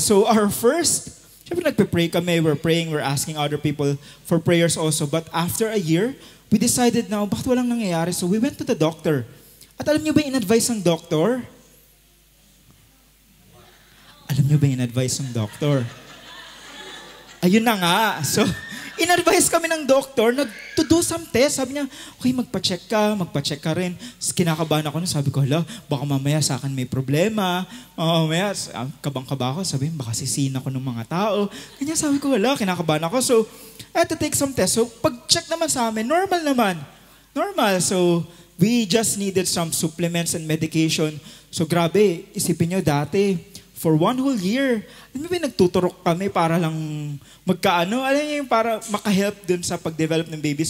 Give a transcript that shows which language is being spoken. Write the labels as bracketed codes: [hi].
[tl] So syempre nagpe-pray kami, [en] we're praying, we're asking other people for prayers also. But after a year, we decided na, [tl] bakit walang nangyayari? [en] So we went to the doctor. [tl] At alam niyo ba yung in-advise ng doktor? Alam niyo ba yung in-advise ng doktor? Ayun na nga. So, in-advise kami ng doktor [en] to do some test. [tl] Sabi niya, okay, magpa-check ka rin. Kinakabahan ako, sabi ko, hala, baka mamaya sa akin may problema. Mamaya, kabang-kaba ako. Sabi, baka sisihin ako ng mga tao. Kanya sabi ko, hala, kinakabahan ako. So, [en] I had to take some test. [tl] So, pag-check naman sa amin, normal naman. Normal. [en] So, we just needed some supplements and medication. [tl] So grabe, isipin nyo dati, [en] for 1 whole year, [tl] alam mo ba nagtuturok kami para lang alam nyo yung para makahelp dun sa pag-develop ng baby.